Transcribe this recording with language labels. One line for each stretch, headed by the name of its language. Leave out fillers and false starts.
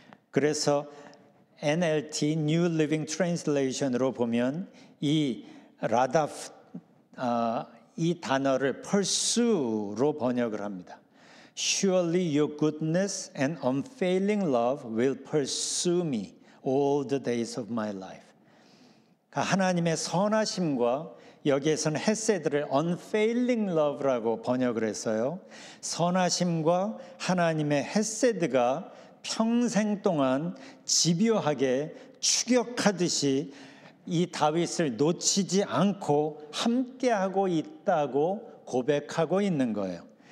Korean: 그래서 NLT New Living Translation으로 보면 이 라다프 이 단어를 pursue로 번역을 합니다.
English: Surely your goodness and unfailing love will pursue me all the days of my life.
Korean: 하나님의 선하심과 여기에서는 헤세드를
English: unfailing love
Korean: 라고 번역을 했어요. 선하심과 하나님의 헤세드가 평생 동안 집요하게 추격하듯이 이 다윗을 놓치지 않고 함께하고 있다고 고백하고 있는 거예요.